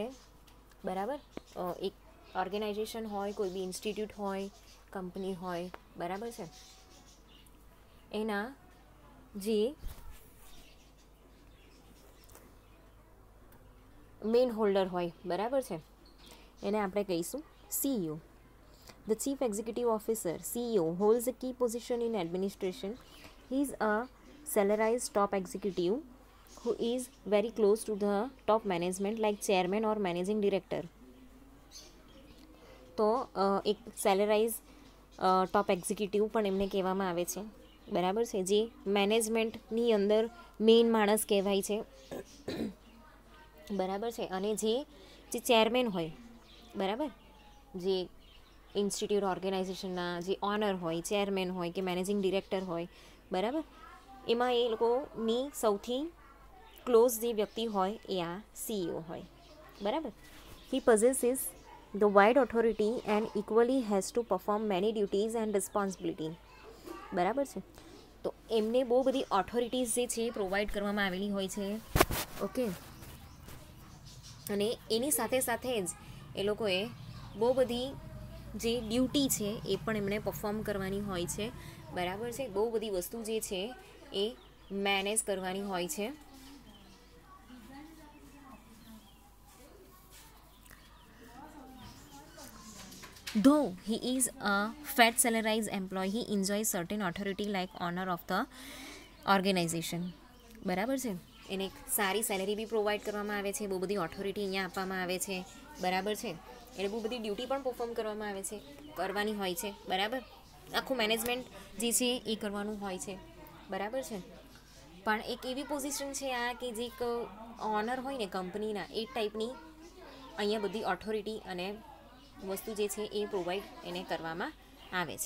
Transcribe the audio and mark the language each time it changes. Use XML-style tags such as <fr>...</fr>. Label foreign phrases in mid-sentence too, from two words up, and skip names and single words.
<gu>બરાબર, એક ઓર્ગેનાઇઝેશન હોય, કોઈ બી ઇન્સ્ટિટ્યૂટ હોય, કંપની હોય, બરાબર છે, એના જે</gu> <en>main holder</en> <gu>હોય, બરાબર છે, એને આપણે કહીશું સીઈઓ.</gu> <en>the chief executive officer CEO holds a key position in administration. he is a salarize top executive who is very close to the top management like chairman or managing director.</en> <gu>તો એક</gu> <en>salarize top executive</en> <gu>પણ એમને કહેવામાં આવે છે. બરાબર છે, જે મેનેજમેન્ટની અંદર મેઇન માણસ કહેવાય છે. બરાબર છે, અને જે ચેરમેન હોય, બરાબર, જે</gu> <en>institute organization</en> <gu>જે ઓનર હોય, ચેરમેન હોય કે</gu> <en>managing director</en> <gu>હોય, બરાબર, એમાં એ લોકોની સૌથી ક્લોઝ જે વ્યક્તિ હોય એ આ સીઈઓ હોય. બરાબર.</gu> <en>હી possesses the wide authority and equally has to perform many duties and responsibility.</en> <gu>બરાબર છે, તો એમને બહુ બધી ઓથોરિટીઝ જે છે પ્રોવાઈડ કરવામાં આવેલી હોય છે. ઓકે, અને એની સાથે સાથે જ એ લોકોએ બહુ બધી જે ડ્યુટી છે એ પણ એમણે પરફોર્મ કરવાની હોય છે. બરાબર છે, બહુ બધી વસ્તુ જે છે એ મેનેજ કરવાની હોય છે.</gu> <en>Though he is a fat salarized employee, he enjoys certain authority like honor of the organization.</en> <gu>બરાબર છે, એને એક સારી સેલેરી બી પ્રોવાઈડ કરવામાં આવે છે, બહુ બધી ઓથોરિટી અહીંયા આપવામાં આવે છે. બરાબર છે, એને બહુ બધી ડ્યુટી પણ પરફોર્મ કરવામાં આવે છે, કરવાની હોય છે. બરાબર, આખું મેનેજમેન્ટ જે છે એ કરવાનું હોય છે. બરાબર છે, પણ એક એવી પોઝિશન છે આ કે જે એક ઓનર હોય ને કંપનીના, એ ટાઈપની અહીંયા બધી ઓથોરિટી અને વસ્તુ જે છે એ પ્રોવાઈડ એને કરવામાં આવે છે.</gu>